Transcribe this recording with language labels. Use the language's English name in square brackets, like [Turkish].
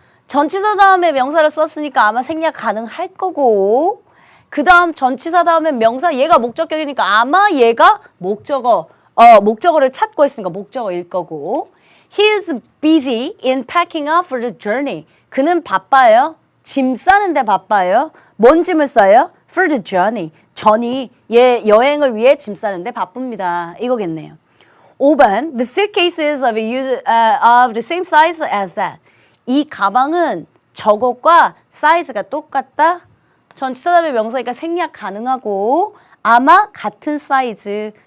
[Korean] 전치사 다음에 명사를 썼으니까 아마 생략 가능할 거고 그 다음 전치사 다음에 명사 얘가 목적격이니까 아마 얘가 목적어를 찾고 있으니까 목적어일 거고 [English] He's busy in packing up for the journey. [Korean] 그는 바빠요. 짐 싸는데 바빠요. 뭔 짐을 싸요? [English] For the journey. [Korean] 얘 여행을 위해 짐 싸는데 바쁩니다. 이거겠네요. 5번 [English] The suitcases of the same size as that. [Korean] 이 가방은 저것과 사이즈가 똑같다. 전치사 다음에 명사니까 생략 가능하고 아마 같은 사이즈.